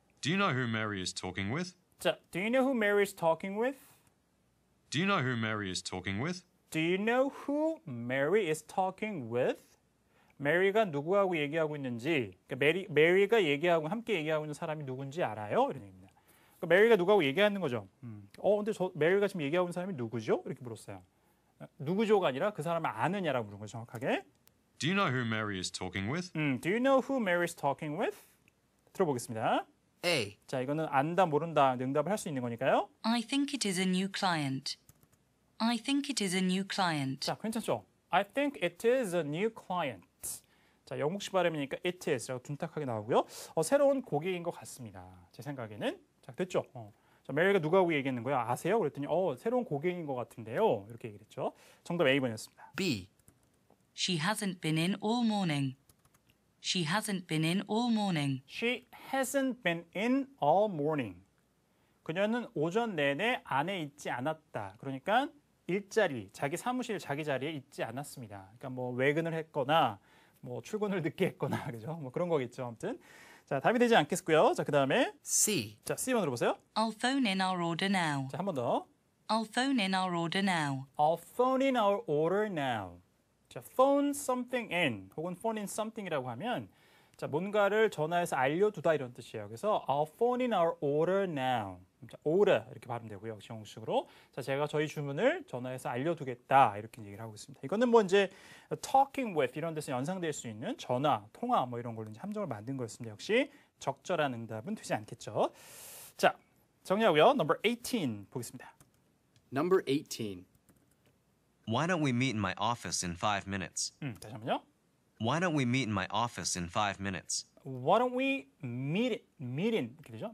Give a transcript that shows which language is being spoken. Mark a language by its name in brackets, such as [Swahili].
[English] Do you know who Mary is talking with? 자, do you know who Mary is talking with? Do you know who Mary is talking with? Do you know who Mary is talking with? [Korean] 메리가 누구하고 얘기하고 있는지, 그러니까 메리가 얘기하고 함께 얘기하고 있는 사람이 누군지 알아요? 이런 얘기입니다. 그러니까 메리가 누구하고 얘기하는 거죠. 근데 메리가 지금 얘기하고 있는 사람이 누구죠? 이렇게 물었어요. 누구죠가 아니라 그 사람을 아느냐라고 물은 거죠, 정확하게. [English] Do you know who Mary is talking with? Do you know who Mary is talking with? [Korean] 들어보겠습니다. [English] A. [Korean] 자, 이거는 안다, 모른다, 응답을 할 수 있는 거니까요. [English] I think it is a new client. I think it is a new client. [Korean] 자, 괜찮죠? [English] I think it is a new client. [Korean] 자, 영국식 발음이니까 [English] it is [Korean] 라고 둔탁하게 나오고요. 새로운 고객인 것 같습니다. 제 생각에는. 자, 됐죠? 자, 메리가 누구하고 얘기했는 거야? 아세요? 그랬더니 새로운 고객인 것 같은데요. 이렇게 얘기를 했죠. 정답 A번이었습니다. [English] B. She hasn't been in all morning. She hasn't been in all morning. She hasn't been in all morning. [Korean] 그녀는 오전 내내 안에 있지 않았다. 그러니까 일자리, 자기 사무실, 자기 자리에 있지 않았습니다. 그러니까 뭐 외근을 했거나 뭐 출근을 늦게 했거나 그죠? 뭐 그런 거겠죠. 아무튼 자, 답이 되지 않겠고요. 자, 그다음에 [English] C. [Korean] 자, C번 들어보세요. [English] I'll phone in our order now. [Korean] 자, 한 번 더. [English] I'll phone in our order now. I'll phone in our order now. [Korean] 자, [English] phone something in [Korean] 혹은 [English] phone in something [Korean] 이라고 하면 자, 뭔가를 전화해서 알려두다 이런 뜻이에요. 그래서 [English] I'll phone in our order now. [Korean] 자, order 이렇게 발음되고요. 역시 영국식으로. 자, 제가 저희 주문을 전화해서 알려두겠다 이렇게 얘기를 하고 있습니다. 이거는 뭐 이제 [English] talking with [Korean] 이런 데서 연상될 수 있는 전화, 통화 뭐 이런 걸로 이제 함정을 만든 거였습니다. 역시 적절한 응답은 되지 않겠죠. 자, 정리하고요. [English] Number 18 보겠습니다. Number 18. Why don't we meet in my office in 5 minutes? [Korean] 다시 한번요. [English] Why don't we meet in my office in 5 minutes? Why don't we meet in [Korean] 이렇게 되죠?